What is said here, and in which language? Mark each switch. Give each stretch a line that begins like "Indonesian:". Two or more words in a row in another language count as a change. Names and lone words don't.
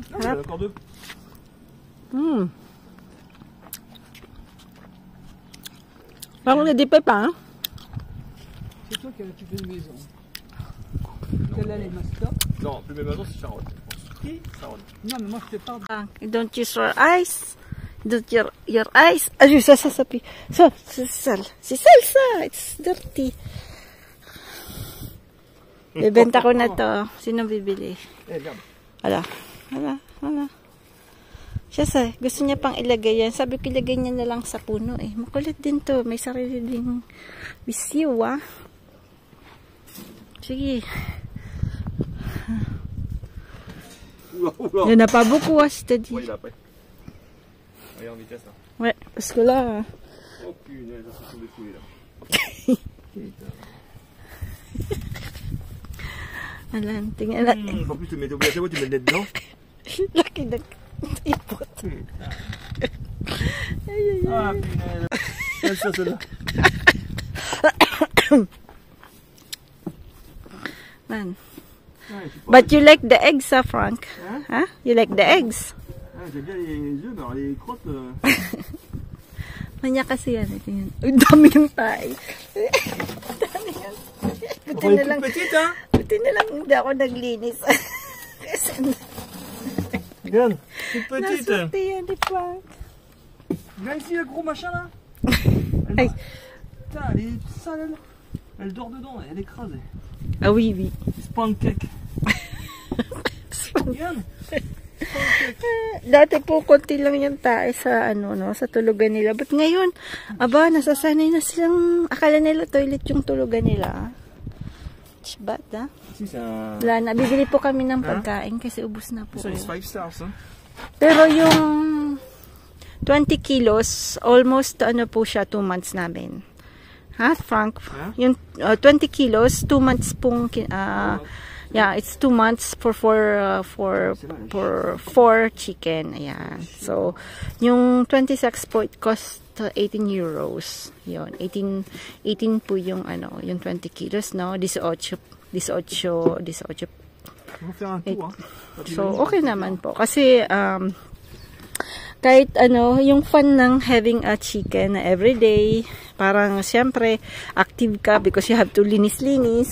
French: Ah, j'en ai encore deux. Par contre, il y a des pépins. Hein? C'est toi qui as occupé une maison. Quelle est les masters? Non, plus mes maisons, c'est Sharon. Qui? Sharon. Non, mais moi je te parle.
English: Don't use your eyes. Don't your eyes.
French: Ah, ça, puis. Ça, c'est sale. C'est sale, ça.
English: It's dirty.
Filipino: Bebenta ko na to. Sino bibili?
French: Eh, merde.
Filipino: Wala. Siya gusto niya pang ilagay yan. Sabi ko ilagay niya na lang sa puno eh. Makulit din to. May sarili ding bisyo ah. Sige.
French: Il n'y en a pas beaucoup, je te dis. Ouais, il a après. Regarde en vitesse là. Ouais, parce que là... Oh punaise, ça sont des fouilles là.
Filipino: Alan, tingnan na.
French: En plus, tu mets au bout de la tu mets le nez dedans.
Filipino: Laki na ipot.
French: Ah punaise. C'est ça, celle-là.
English: Man. But you like the eggs, Frank? Huh? You like the eggs?
French: Ah, j'aime bien les œufs, mais alors les crottes...
Filipino: Manya kasi yan. Tingnan. Ang dami ng tayo. Dami yan. Buti na lang.
French: Petite, hein?
Filipino: Buti na lang hindi ako naglinis. Kasi
French: Regarde, toute petite.
Filipino: nasulti yan ni Frank.
French: Regarde ici le gros machin là. Ay. Putain, elle est sale elle. Elle dort dedans, elle est écrasée. Ah oui, oui. C'est pancake. Regarde.
Filipino: Dati po, konti lang yung tae sa, sa tulugan nila. But ngayon, nasasanay na silang, akala nila toilet yung tulugan nila.
English: It's bad, ha?
French: Si, c'est un...
Filipino: Wala na, bibili po kami ng pagkain kasi ubos na po.
French: Ça, c'est 5 stars, hein?
Filipino: Pero yung 20 kilos, almost, po siya, 2 months namin. Ha, Frank? Yung 20 kilos, 2 months pong,
English: yeah, it's 2 months for 4 chicken.
Filipino: Ayan. So, yung 26 po,
English: it cost 18 euros.
Filipino: Yun. 18 po yung, yung 20 kilos, no? 18. So, okay naman po. Kasi, kahit yung fun ng
English: having a chicken everyday,
Filipino: parang siyempre active ka
English: because you have to
Filipino: linis-linis.